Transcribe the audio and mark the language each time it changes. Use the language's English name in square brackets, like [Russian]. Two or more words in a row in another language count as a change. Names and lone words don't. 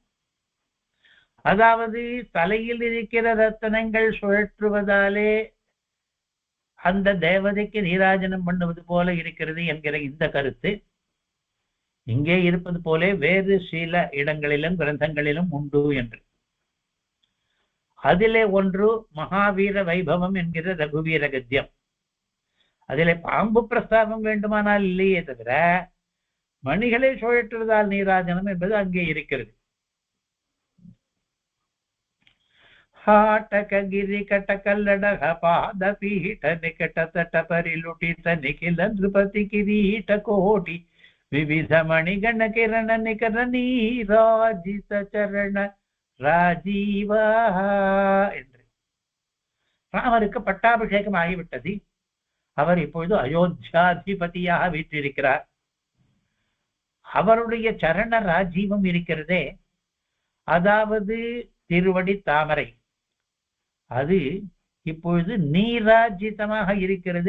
[Tamil] அதாவது தலையில் இருக்கிற ரத்தனங்கள் சுழற்றுவதாலே அந்த தேவதைக்கு நீராஜனம் பண்ணுவது போல இருக்கிறது என்கிற இந்த கருத்து இங்கே இருப்பது போல வேறு சில இடங்களிலும் கிரந்தங்களிலும் உண்டு என்று. அதிலே ஒன்று மகாவீர வைபவம் என்கிற ரகுவீர கத்தியம். அதிலே பாம்பு பிரஸ்தாபம் வேண்டுமானால் இல்லையே தவிர மணிகளை சுழற்றுவதால் நீராஜனம் என்பது அங்கே இருக்கிறது. [Sanskrit] ಹಾಟಕಗಿರಿ ಕಟಕಲ್ಲಡಗ ಪಾದ ಪೀಠ ನಿಕಟ ತಟ ಪರಿಲುಟಿತ ನಿಖಿಲ ನೃಪತಿ ಕಿರೀಟ ಕೋಟಿ ವಿವಿಧ ಮಣಿಗಣ ಕಿರಣ ನಿಕರ ನೀರಾಜಿತ ಚರಣ ராஜீவ என்று. [Tamil] ராமருக்கு பட்டாபிஷேகம் ஆகிவிட்டது. அவர் இப்பொழுது அயோத்தியாதிபதியாக வீற்றிருக்கிறார். அவருடைய சரண ராஜீவம் இருக்கிறதே, அதாவது திருவடி தாமரை, அது இப்பொழுது நீராஜிதமாக இருக்கிறது.